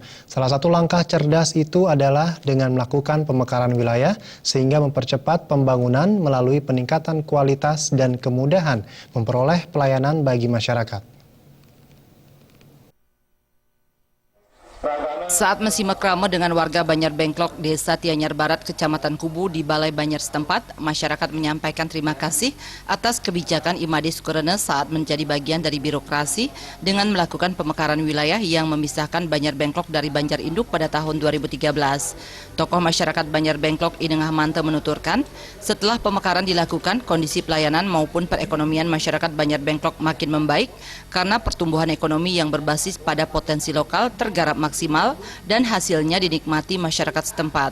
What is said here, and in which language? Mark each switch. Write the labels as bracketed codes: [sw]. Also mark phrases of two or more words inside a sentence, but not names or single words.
[id] Salah satu langkah cerdas itu adalah dengan melakukan pemekaran wilayah sehingga mempercepat pembangunan melalui peningkatan kualitas dan kemudahan memperoleh pelayanan bagi masyarakat. Saat mensimak krama dengan warga Banjar Bengklok, Desa Tianyar Barat, Kecamatan Kubu di Balai Banjar setempat, masyarakat menyampaikan terima kasih atas kebijakan Imade Sukerana saat menjadi bagian dari birokrasi dengan melakukan pemekaran wilayah yang memisahkan Banjar Bengklok dari Banjar Induk pada tahun 2013. Tokoh masyarakat Banjar Bengklok Inengah Mante menuturkan, setelah pemekaran dilakukan, kondisi pelayanan maupun perekonomian masyarakat Banjar Bengklok makin membaik karena pertumbuhan ekonomi yang berbasis pada potensi lokal tergarap maksimal dan hasilnya dinikmati masyarakat setempat.